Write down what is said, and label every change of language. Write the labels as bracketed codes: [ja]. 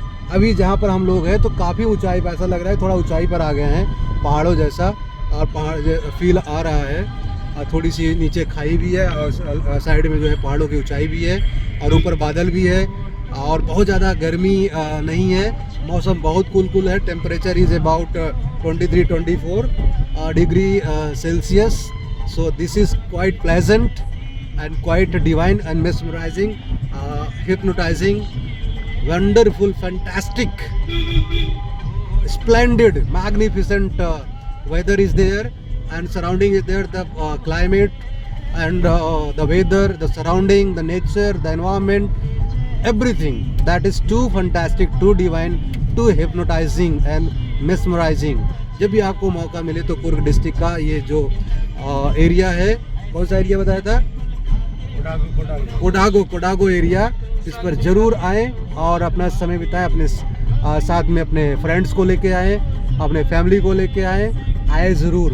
[hi] अभी जहाँ पर हम लोग हैं तो काफ़ी ऊंचाई पर, ऐसा लग रहा है थोड़ा ऊंचाई पर आ गए हैं, पहाड़ों जैसा, और पहाड़ फील आ रहा है। और थोड़ी सी नीचे खाई भी है, और साइड में जो है पहाड़ों की ऊंचाई भी है, और ऊपर बादल भी है, और बहुत ज़्यादा गर्मी नहीं है। मौसम बहुत कूल है। [en] Temperature is about 23-24 degree Celsius. So this is quite pleasant and quite divine and mesmerizing, hypnotizing, wonderful, fantastic, splendid, magnificent weather is there, and surrounding is there, the climate and the weather, the surrounding, the nature, the environment, everything that is too fantastic, too divine, too hypnotizing and mesmerizing। [hi] जब भी आपको मौका मिले तो Coorg district का ये जो area है, कौन सा एरिया बताया था? कोडागो एरिया, इस पर ज़रूर आएँ और अपना समय बिताएं, अपने साथ में अपने फ्रेंड्स को लेके आएँ, अपने फैमिली को लेके आए ज़रूर।